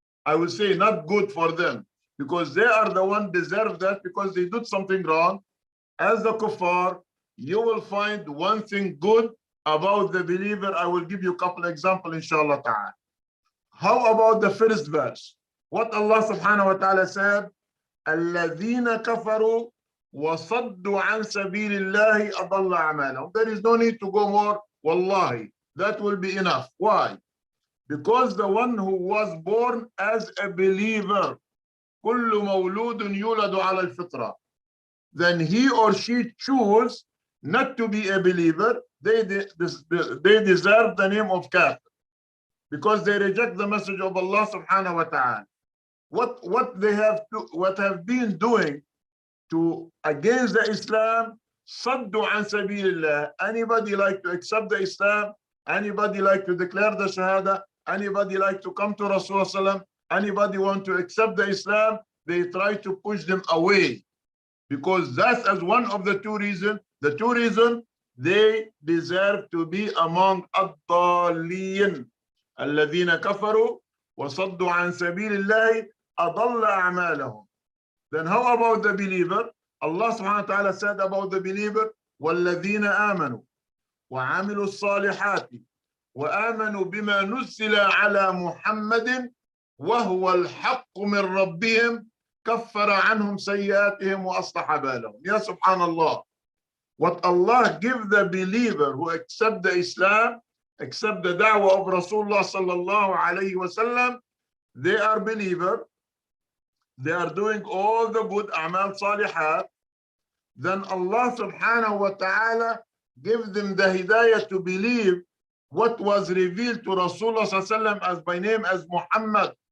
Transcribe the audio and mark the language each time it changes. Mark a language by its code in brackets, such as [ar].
[en] I will say not good for them, because they are the one deserve that because they did something wrong. As the kuffar, you will find one thing good about the believer. I will give you a couple examples, inshallah ta'ala. How about the first verse? What Allah subhanahu wa ta'ala said, [ar] الَّذِينَ كَفَرُوا وَصَدُّوا عَنْ سَبِيلِ اللَّهِ أَضَلَّ أَعْمَالَهُم. [en] There is no need to go more. Wallahi, that will be enough. Why? Because the one who was born as a believer, [ar] كُلُّ مَوْلُودٌ يُولَدُ عَلَى الْفِطْرَةِ, [en] then he or she choose not to be a believer, they deserve the name of kafir, because they reject the message of Allah subhanahu wa ta'ala. What they have been doing to against the Islam, saddu an sabilillah. Anybody like to accept the Islam? Anybody like to declare the Shahada? Anybody like to come to Rasulullah? Anybody want to accept the Islam? They try to push them away, because that's as one of the 2 reasons. The 2 reasons, they deserve to be among ad-dallin. [ar] الَّذِينَ كَفَرُوا وَصَدُّوا عَنْ سَبِيلِ اللَّهِ أَضَلَّ أَعْمَالَهُم. [en] Then how about the believer? Allah subhanahu wa ta'ala said about the believer, [ar] وَالَّذِينَ آمَنُوا وَعَمِلُوا الصَّالِحَاتِ وَآمَنُوا بِمَا نُزِّلَ عَلَى مُحَمَّدٍ وَهُوَ الْحَقُّ مِنْ رَبِّهِمْ كَفَّرَ عَنْهُمْ سَيِّئَاتِهِمْ وَأَصْلَحَ بَالَهُم. Ya subhanallah. [en] What Allah give the believer who accept the Islam, accept the da'wah of Rasulullah sallallahu alayhi wa sallam, they are believer, they are doing all the good a'mal salihat, then Allah subhanahu wa ta'ala give them the hidayah to believe what was revealed to Rasulullah sallallahu as by name as Muhammad.